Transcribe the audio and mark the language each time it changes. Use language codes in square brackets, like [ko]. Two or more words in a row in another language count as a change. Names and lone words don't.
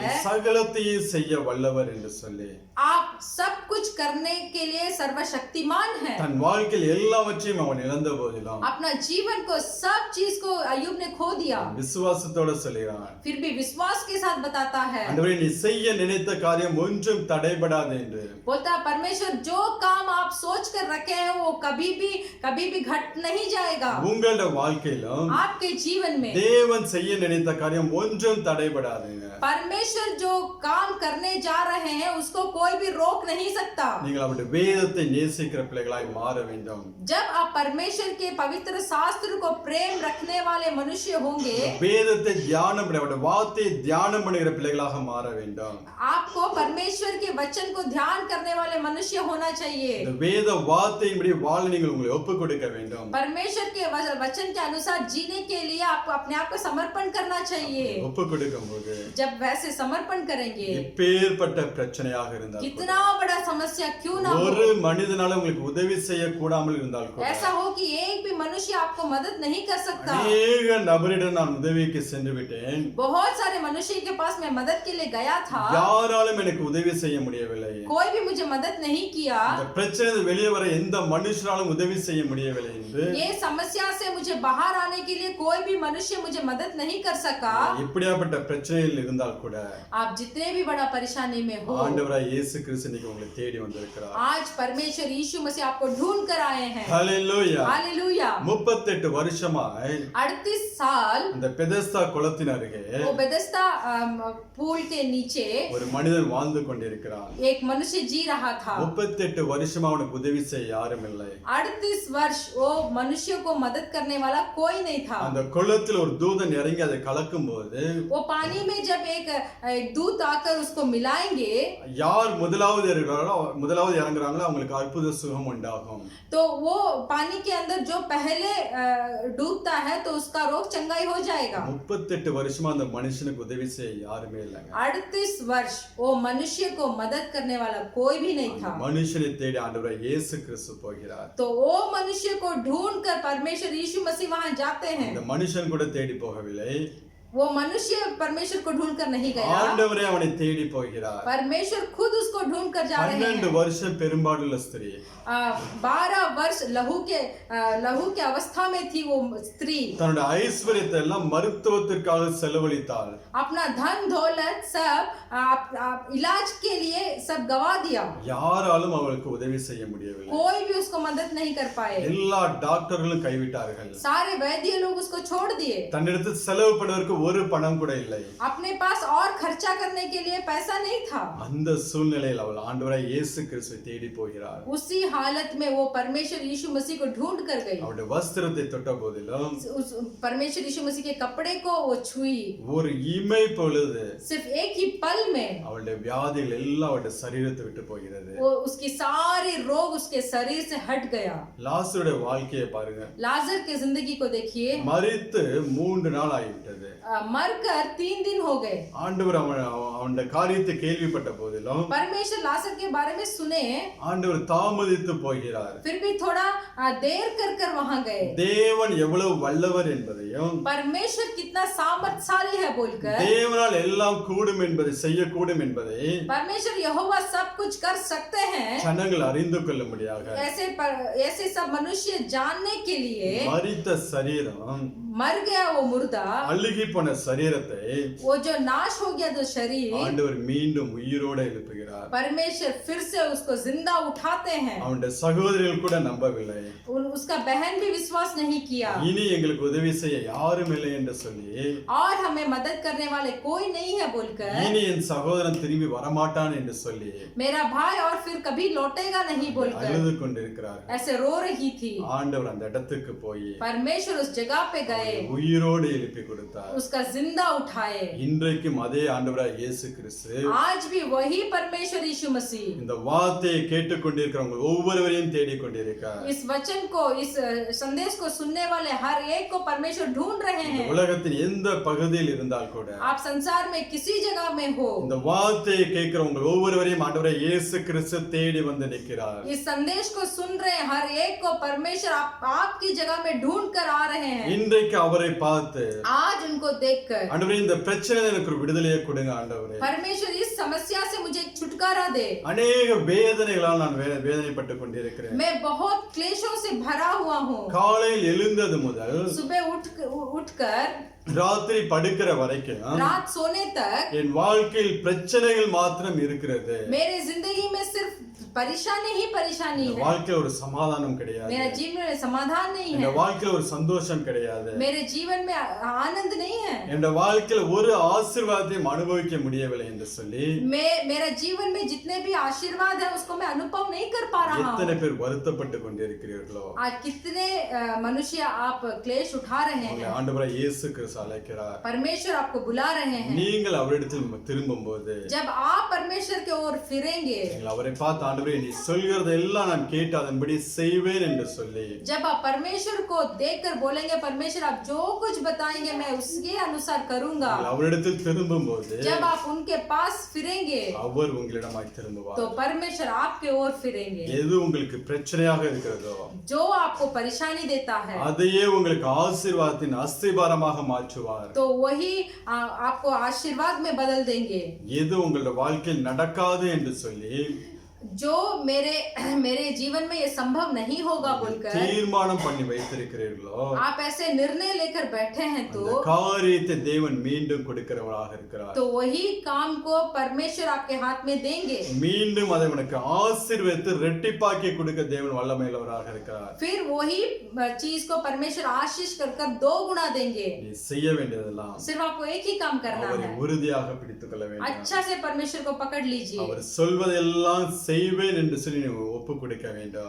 [ta] சகலத்தையும் செய்ய வல்லவர் என்று சொல்லி [hi] आप सब कुछ करने के लिए सर्वशक्तिमान है। [ta] தன் வாழ்க்கையில் எல்லாவற்றையும் அவன் இழந்த போதிலும் [hi] अपना जीवन को सब चीज को अय्यूब ने खो दिया, [ta] விசுவாசத்தோட சொல்லுகிறான், [hi] फिर भी विश्वास के साथ बताता है, [ta] ஆண்டவரே நீ செய்ய நினைத்த காரியம் ஒன்றும் தடைபடாது என்று. [hi] बोलता है परमेश्वर जो काम आप सोच कर रखे हैं वो कभी भी घट नहीं जाएगा। [ta] உங்களோட வாழ்க்கையிலும் [hi] आपके जीवन में [ta] தேவன் செய்ய நினைத்த காரியம் ஒன்றும் தடைபடாதுங்க. [hi] परमेश्वर जो काम करने जा रहे हैं उसको कोई भी रोक नहीं सकता। [ta] நீங்கள் அவருடைய வேதத்தை நேசிக்கிற பிள்ளைகளாய் மாற வேண்டும். [hi] जब आप परमेश्वर के पवित्र शास्त्र को प्रेम रखने वाले मनुष्य होंगे, [ta] வேதத்தை தியானம் பண்ண அவருடைய வார்த்தையை தியானம் பண்ணுகிற பிள்ளைகளாக மாற வேண்டும். [hi] आपको परमेश्वर के वचन को ध्यान करने वाले मनुष्य होना चाहिए। [ta] இந்த வேத வார்த்தையின்படி வாழ நீங்கள் உங்களை ஒப்புக் கொடுக்க வேண்டும். [hi] परमेश्वर के वचन के अनुसार जीने के लिए आपको अपने आप को समर्पण करना चाहिए। [ta] ஒப்பு கொடுக்கும்போது [hi] जब वैसे समर्पण करेंगे, [ta] எப்பேற்பட்ட பிரச்சனையாக இருந்தால் [hi] कितना बड़ा समस्या क्यों ना [ta] ஒரு [hi] हो, [ta] மனிதனால உங்களுக்கு உதவி செய்ய கூடாமல் இருந்தால் கூட [hi] ऐसा हो कि एक भी मनुष्य आपको मदद नहीं कर सकता। [ta] அநேக நபரிடம் நான் உதவிக்கு சென்று விட்டேன், [hi] बहुत सारे मनुष्य के पास मैं मदद के लिए गया था, [ta] யாராலும் எனக்கு உதவி செய்ய முடியவில்லை. [hi] कोई भी मुझे मदद नहीं किया। [ta] இந்த பிரச்சனை வெளியே வர எந்த மனுஷனாலும் உதவி செய்ய முடியவில்லை என்று [hi] ये समस्या से मुझे बाहर आने के लिए कोई भी मनुष्य मुझे मदद नहीं कर सका। [ta] இப்படியாப்பட்ட பிரச்சனையில் இருந்தால் கூட [hi] आप जितने भी बड़ा परेशानी में हो, [ta] ஆண்டவராய் இயேசு கிறிஸ்து இன்னைக்கு உங்களை தேடி வந்திருக்கிறார். [hi] आज परमेश्वर यीशु मसीह आपको ढूंढ कर आए हैं। [ta] ஹல்லேலூயா. [hi] हालेलुया। [ta] 38 வருஷமாய் [hi] 38 साल [ta] அந்த பெதஸ்தா குளத்தின் அருகே [hi] वो बेथेस्दा पूल के नीचे [ta] ஒரு மனிதன் வாழ்ந்து கொண்டிருக்கிறான். [hi] एक मनुष्य जी रहा था। [ta] 38 வருஷமா அவனுக்கு உதவி செய்ய யாரும் இல்லை. [hi] 38 वर्ष वो मनुष्य को मदद करने वाला कोई नहीं था। [ta] அந்த குளத்தில் ஒரு தூதன் இறங்கி அதை கலக்கும் போது [hi] वो पानी में जब एक दूत आकर उसको मिलाएंगे, [ta] யார் முதலாவது இறங்குறாங்களோ அவங்களுக்கு அற்புத சுகம் உண்டாகும். [hi] तो वो पानी के अंदर जो पहले डूबता है तो उसका रोग चंगाई हो जाएगा। [ta] 38 வருஷமா அந்த மனுஷனுக்கு உதவி செய்ய யாருமே இல்லைங்க. [hi] 38 वर्ष वो मनुष्य को मदद करने वाला कोई भी नहीं था। [ta] மனுஷனை தேடி ஆண்டவராய் இயேசு கிறிஸ்து போகிறார். [hi] तो वो मनुष्य को ढूंढ कर परमेश्वर यीशु मसीह वहां जाते हैं। [ta] இந்த மனுஷன் கூட தேடி போகவில்லை, [hi] वो मनुष्य परमेश्वर को ढूंढ कर नहीं गया, [ta] ஆண்டவரே அவனை தேடி போகிறார். [hi] परमेश्वर खुद उसको ढूंढ कर जा रहे 12 हैं। [ta] வருஷம் பெரும்பாடுள்ள ஸ்திரீ, [hi] 12 वर्ष लहू के अवस्था में थी वो स्त्री। [ta] தன்னுடைய ஐஸ்வர்யத்தை எல்லாம் மருத்துவத்திற்காக செலவழித்தாள். [hi] अपना धन दौलत सब इलाज के लिए सब गवा दिया। [ta] யாராலும் அவளுக்கு உதவி செய்ய முடியவில்லை. [hi] कोई भी उसको मदद नहीं कर पाए। [ta] எல்லா டாக்டர்களும் கைவிட்டார்கள். [hi] सारे वैद्य लोग उसको छोड़ दिए। [ta] தன்னிடத்தில் செலவு பண்ணுவதற்கு ஒரு பணம் கூட இல்லை. [hi] अपने पास और खर्चा करने के लिए पैसा नहीं था। [ta] அந்த சூழ்நிலையில் அவள் ஆண்டவராய் இயேசு கிறிஸ்துவை தேடி போகிறார். [hi] उसी हालत में वो परमेश्वर यीशु मसीह को ढूंढ कर गई। [ta] அவருடைய வஸ்திரத்தை தொட்ட போதிலும் [hi] उस परमेश्वर यीशु मसीह के कपड़े को वो छुई। [ta] ஒரு இமை பொழுது [hi] सिर्फ एक ही पल में [ta] அவளுடைய வியாதிகள் எல்லாம் அவருடைய சரீரத்தை விட்டு போகிறது. [hi] वो उसकी सारी रोग उसके शरीर से हट गया। [ta] லாசருடைய வாழ்க்கையை பாருங்க. [hi] लाजर की जिंदगी को देखिए, [ta] மரித்து 3 நாள் ஆகிவிட்டது. [hi] मरकर 3 दिन हो गए। [ta] ஆண்டவர் அவனுடைய காரியத்தை கேள்விப்பட்ட போதிலும் [hi] परमेश्वर लाजर के बारे में सुने, [ta] ஆண்டவர் தாமதித்து போகிறார். [hi] फिर भी थोड़ा देर कर वहां गए। [ta] தேவன் எவ்வளவு வல்லவர் என்பதையும் [hi] परमेश्वर कितना सामर्थ्यशाली है बोलकर, [ta] தேவனால் எல்லாம் கூடும் என்பதை செய்யக்கூடும் என்பதை [hi] परमेश्वर यहोवा सब कुछ कर सकते हैं, [ta] ஜனங்கள் அறிந்து கொள்ளும்படியாக [hi] ऐसे सब मनुष्य जानने के लिए [ta] மரித்த சரீரம், [hi] मर गया वो मुर्दा, [ta] அழுகி போன சரீரத்தை [hi] वो जो नाश हो गया जो शरीर, [ta] ஆண்டவர் மீண்டும் உயிரோட எழுப்புகிறார். [hi] परमेश्वर फिर से उसको जिंदा उठाते हैं। [ta] அவனுடைய சகோதரிகள் கூட நம்பவில்லை. [hi] उसका बहन भी विश्वास नहीं किया, [ta] இனி எங்களுக்கு உதவி செய்ய யாரும் இல்லை என்று சொல்லி, [hi] और हमें मदद करने वाले कोई नहीं है बोलकर, [ta] இனி என் சகோதரன் திரும்பி வரமாட்டான் என்று சொல்லி [hi] मेरा भाई और फिर कभी लौटेगा नहीं बोलकर [ta] அழுது கொண்டிருக்கிறார். [hi] ऐसे रो रही थी। [ta] ஆண்டவர் அந்த இடத்துக்கு போய் [hi] परमेश्वर उस जगह पे गए, [ta] உயிரோடு எழுப்பி கொடுத்தார். [hi] उसका जिंदा उठाए। [ta] இன்றைக்கும் அதே ஆண்டவராய் இயேசு கிறிஸ்து [hi] आज भी वही परमेश्वर यीशु मसीह [ta] இந்த வார்த்தையை கேட்டுக்கொண்டிருக்கிறவங்க ஒவ்வொருவரையும் தேடிக் கொண்டிருக்கிறார். [hi] इस वचन को, इस संदेश को सुनने वाले हर एक को परमेश्वर ढूंढ रहे [ta] இந்த [hi] हैं। [ta] உலகத்தின் எந்த பகுதியில் இருந்தால் கூட [hi] आप संसार में किसी जगह में हो, [ta] இந்த வார்த்தையை கேட்கிறவங்க ஒவ்வொருவரையும் ஆண்டவராய் இயேசு கிறிஸ்து தேடி வந்து நிற்கிறார். [hi] इस संदेश को सुन रहे हर एक को परमेश्वर आपकी जगह में ढूंढ कर आ रहे हैं। [ta] இன்றைக்கு அவரை பார்த்து [hi] आज उनको देखकर, [ta] ஆண்டவரே இந்த பிரச்சனையில எனக்கு ஒரு விடுதலையை கொடுங்க ஆண்டவரே. [hi] परमेश्वर इस समस्या से मुझे एक छुटकारा दे। [ta] அநேக வேதனைகளால் நான் வேதனைப்பட்டு கொண்டிருக்கிறேன். [hi] मैं बहुत क्लेशों से भरा हुआ हूँ। [ta] காலையில் எழுந்தது முதல் [hi] सुबह उठकर [ta] ராத்திரி படுக்கிற வரைக்கும் [hi] रात सोने तक [ta] என் வாழ்க்கையில் பிரச்சனைகள் மாத்திரம் இருக்கிறது. [hi] मेरे जिंदगी में सिर्फ परेशानी ही परेशानी [ta] இந்த [hi] है। [ta] வாழ்க்கையில ஒரு சமாதானம் கிடையாது. [hi] मेरा जीवन में समाधान नहीं [ta] இந்த [hi] है, [ta] வாழ்க்கையில ஒரு சந்தோஷம் கிடையாது. [hi] मेरे जीवन में आनंद नहीं है, [ta] என் வாழ்க்கையில ஒரு ஆசீர்வாதத்தையும் அனுபவிக்க முடியவில்லை என்று சொல்லி [hi] मेरा जीवन में जितने भी आशीर्वाद है उसको मैं अनुभव नहीं कर पा रहा [ta] எத்தனை [hi] हूँ। [ta] பேர் வருத்தப்பட்டு கொண்டிருக்கிறீர்களோ, [hi] आज कितने मनुष्य आप क्लेश उठा रहे [ta] உங்களை [hi] हैं। [ta] ஆண்டவராய் இயேசு கிறிஸ்து அழைக்கிறார். [hi] परमेश्वर आपको बुला रहे हैं। [ta] நீங்கள் அவரிடத்தில் திரும்பும்போது [hi] जब आप परमेश्वर की ओर फिरेंगे, [ta] நீங்கள் அவரை பார்த்து ஆண்டவரே ஆண்டவரே நீ சொல்கிறதெல்லாம் நான் கேட்டு அதன்படி செய்வேன் என்று சொல்லி [hi] जब आप परमेश्वर को देखकर बोलेंगे परमेश्वर आप जो कुछ बताएंगे मैं उसके अनुसार करूंगा, [ta] நீங்கள் அவரிடத்தில் திரும்பும்போது [hi] जब आप उनके पास फिरेंगे [ta] அவர் உங்களிடமாய் திரும்புவார். [hi] तो परमेश्वर आपके ओर फिरेंगे। [ta] எது உங்களுக்கு பிரச்சனையாக இருக்கிறதோ [hi] जो आपको परेशानी देता है [ta] அதையே உங்களுக்கு ஆசீர்வாதத்தின் அஸ்திபாரமாக மாற்றுவார். [hi] तो वही आपको आशीर्वाद में बदल देंगे। [ta] எது உங்களுடைய வாழ்க்கையில் நடக்காது என்று சொல்லி [hi] जो मेरे जीवन में ये संभव नहीं होगा बोलकर [ta] தீர்மானம் பண்ணி வைத்திருக்கிறீர்களோ [hi] आप ऐसे निर्णय लेकर बैठे हैं [ta] அந்த காரியத்தை தேவன் மீண்டும் கொடுக்கிறவராக இருக்கிறார். [hi] तो वही काम को परमेश्वर आपके हाथ में देंगे। [ta] மீண்டும் அதை உனக்கு ஆசீர்வதித்து ரெட்டிப்பாக்கி கொடுக்க தேவன் வல்லமையுள்ளவராக இருக்கிறார். [hi] फिर वही चीज को परमेश्वर आशीष कर कर 2 गुना देंगे। [ta] நீ செய்ய வேண்டியதெல்லாம் [hi] सिर्फ आपको एक ही काम करना [ta] அவரை [hi] है, [ta] உறுதியாக பிடித்துக் கொள்ள வேண்டும். [hi] अच्छा से परमेश्वर को पकड़ लीजिए। [ta] அவர் சொல்வதெல்லாம் செய்வேன் என்று சொல்லி நீ ஒப்பு கொடுக்க வேண்டும்.